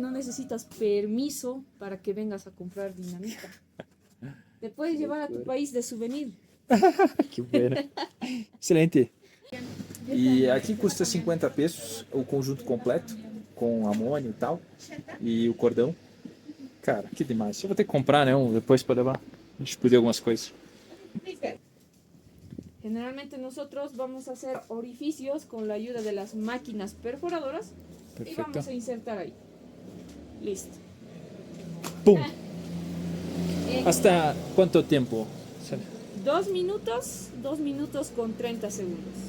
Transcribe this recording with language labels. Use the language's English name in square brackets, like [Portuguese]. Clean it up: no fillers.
[Spanish] no necesitas permiso para que vengas a comprar dinamita. Te puedes llevar a tu país de souvenir. Que bueno. Excelente. [Portuguese] E aqui custa 50 pesos o conjunto completo, com amônio e tal, e o cordão. Cara, que demais. Eu vou ter que comprar, né? Depois para levar. A gente explodir algumas coisas. [Spanish] Generalmente nosotros vamos a hacer orificios con la ayuda de las máquinas perforadoras y Perfecto. vamos a insertar ahí. Listo. Pum! ¿Hasta cuánto tiempo? 2 minutos con 30 segundos